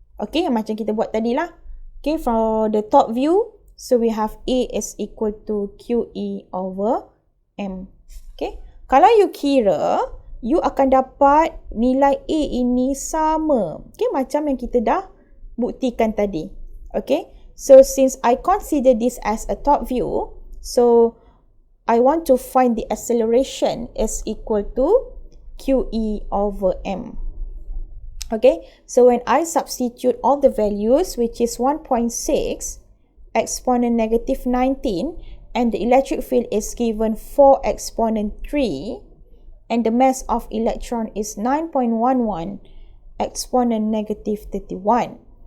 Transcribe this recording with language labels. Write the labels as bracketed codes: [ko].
[en] Okay, [ms] macam kita buat tadi lah. [en] Okay, for the top view, so we have A is equal to QE over m. [ms] Okay, kalau you kira, you akan dapat nilai A ini sama. Okay, macam yang kita dah buktikan tadi. [en] Okay, so since I consider this as a top view, so I want to find the acceleration is equal to QE over m. Okay, so when I substitute all the values, which is 1.6 exponent negative 19, and the electric field is given 4 exponent 3, and the mass of electron is 9.11 exponent negative 31.